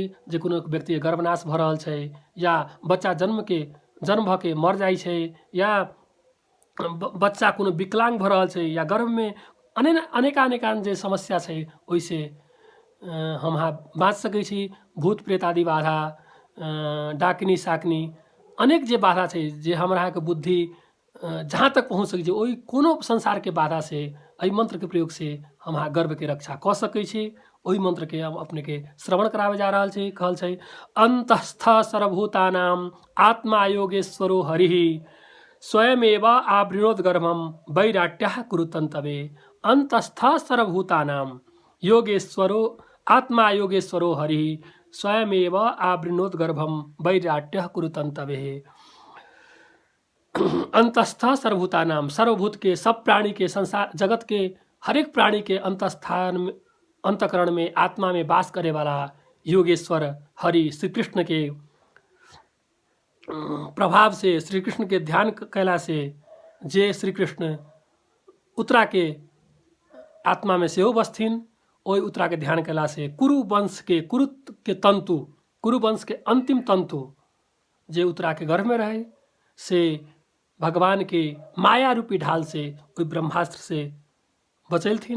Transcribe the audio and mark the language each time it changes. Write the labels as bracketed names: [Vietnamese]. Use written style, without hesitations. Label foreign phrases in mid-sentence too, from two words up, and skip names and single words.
[Maithili] जे कोनो व्यक्ति के गर्भनाश भऽ रहल छै या बच्चा जन्म भऽ के मर जाइ छै या बच्चा कोनो विकलांग भऽ रहल छै या गर्भ में अनेकान जे समस्या छै, ओहिसे हम अहाँ बाँच सकै छी। भूत प्रेत आदि बाधा, डाकिनी साकनी, अनेक जे बाधा छै जे हमरा अहाँके बुद्धि जहाँ तक पहुँच सकै छै, ओहि कोनो संसार के बाधा से एहि मंत्र के प्रयोग से हम अहाँ गर्भ के रक्षा कऽ सकै छी। ओहि मंत्र के हम अपने के श्रवण करावे जा रहल छी। [Sanskrit] कहल छै अंतस्थ सर्वभूतानां आत्मा योगेश्वरो हरिः स्वयमेव आवृणोद गर्भम वैराट्यः कुरुतन्तवे। अंतस्थ सर्वभूतानां योगेश्वरो आत्मा योगेश्वरो हरिः स्वयमेव आवृणोद्गर्भम वैराट्य कुरुतंतवे। अंतस्थ सर्वभूतानाम, [Maithili] सर्वभूत के, सब प्राणी के, संसार जगत के हर एक प्राणी के अंतस्थान में, अंतकरण में, आत्मा में वास करे वाला योगेश्वर हरि श्री कृष्ण के प्रभाव से, श्री कृष्ण के ध्यान कैला से जे श्री कृष्ण उत्तरा के आत्मा में से बस्थिन, ओई उत्तरा के ध्यान कैला से कुरु वंश के, कुरु के तंतु, कुरु वंश के अंतिम तंतु जे उत्तरा के गर्भ में रहे से भगवान के माया रूपी ढाल से, ओई ब्रह्मास्त्र से बचेलथिन।